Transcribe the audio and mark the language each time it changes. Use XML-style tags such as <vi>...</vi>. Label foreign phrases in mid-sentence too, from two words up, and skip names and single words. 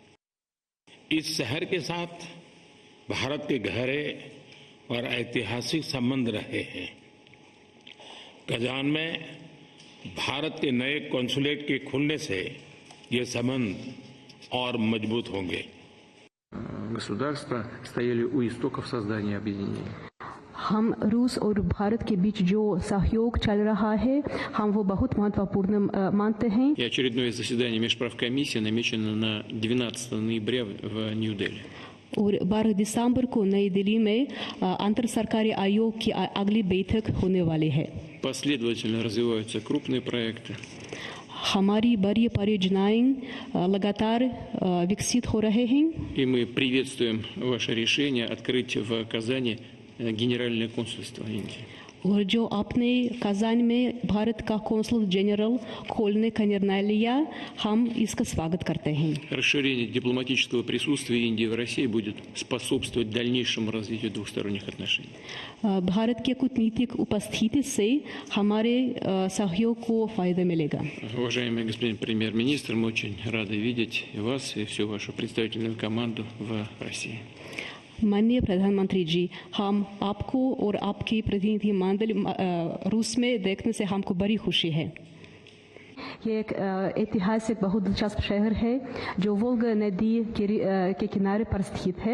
<hi>इस शहर के साथ भारत के गहरे और ऐतिहासिक संबंध रहे हैं। कजान में भारत के नए कॉन्सुलेट के खुलने से ये संबंध और मजबूत होंगे।</hi> <ru>गवर्नमेंट्स стояли у истоков создания объединения।</ru> <hi>हम रूस और भारत के बीच जो सहयोग चल रहा है, हम वो बहुत महत्वपूर्ण मानते हैं।</hi> <ru>И очередное заседание межправкомиссии намечено на 12 ноября в Нью-Дели।</ru> <hi>और 12 दिसंबर को नई दिल्ली में अंतर सरकारी आयोग की अगली बैठक होने वाली है।</hi> <ru>Последовательно развиваются крупные проекты।</ru> <hi>हमारी बड़ी परियोजनाएं लगातार विकसित हो रहे हैं।</hi> <ru>И мы приветствуем ваше решение открыть в Казани генеральное консульство Индии।</ru> <hi>और जो आपने कजान में भारत का कौंसल जनरल खोलने का निर्णय लिया, हम इसका स्वागत करते हैं।</hi> <ru>Расширение дипломатического присутствия Индии в России будет способствовать дальнейшему развитию двусторонних отношений।</ru> <hi>भारत के कूटनीतिक उपस्थिति से हमारे सहयोग को फायदा मिलेगा।</hi> <ru>Уважаемый господин премьер-министр, мы очень рады видеть вас и всю вашу представительную команду в России।</ru> <hi>माननीय प्रधानमंत्री जी, हम आपको और आपकी प्रतिनिधि मंडल रूस में देखने से हमको बड़ी खुशी है। ये एक ऐतिहासिक बहुत दिलचस्प शहर है जो वोल्गा नदी के किनारे पर स्थित है।</hi>